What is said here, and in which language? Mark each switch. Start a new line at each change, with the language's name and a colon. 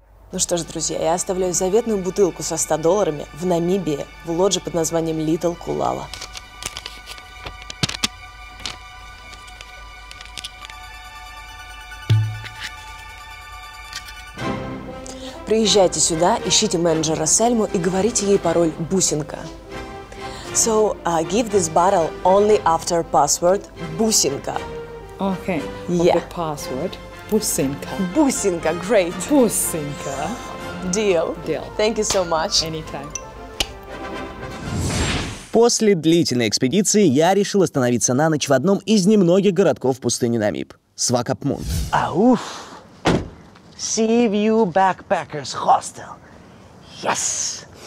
Russian: Ну что ж, друзья, я оставляю заветную бутылку со $100 в Намибии в лодже под названием Little Kulala. Приезжайте сюда, ищите менеджера Сельму и говорите ей пароль «Бусинка».
English: So, give this bottle only after password «Бусинка». Okay. Yeah. The password Бусинка. Бусинка, great. Бусинка. Deal. Deal. Thank you so much. Anytime.
Russian: После длительной экспедиции я решил остановиться на ночь в одном из немногих городков пустыни Намиб – Свакопмунд. Ауф!
English: Sea View Backpackers Hostel. Yes!